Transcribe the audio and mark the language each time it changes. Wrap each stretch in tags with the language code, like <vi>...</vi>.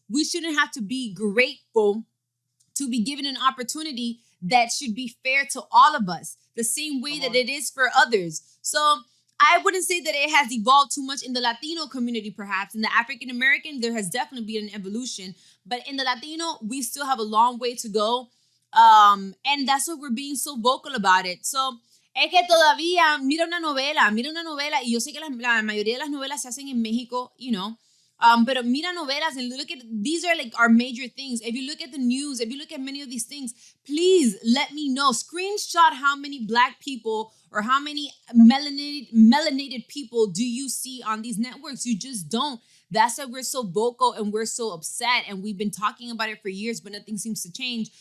<en>We shouldn't have to be grateful to be given an opportunity that should be fair to all of us, the same way that it is for others. So I wouldn't say that it has evolved too much in the Latino community, perhaps. In the African American, there has definitely been an evolution. But in the Latino, we still have a long way to go. And that's why we're being so vocal about it.</en> <es>So, es que todavía, mira una novela, y yo sé que la mayoría de las novelas se hacen en México,</es> <en>you know, But</en> <es>mira novelas</es> <en>and look at, these are like our major things. If you look at the news, if you look at many of these things, please let me know. Screenshot how many Black people or how many melanated people do you see on these networks. You just don't. That's why we're so vocal and we're so upset. And we've been talking about it for years, but nothing seems to change.</en>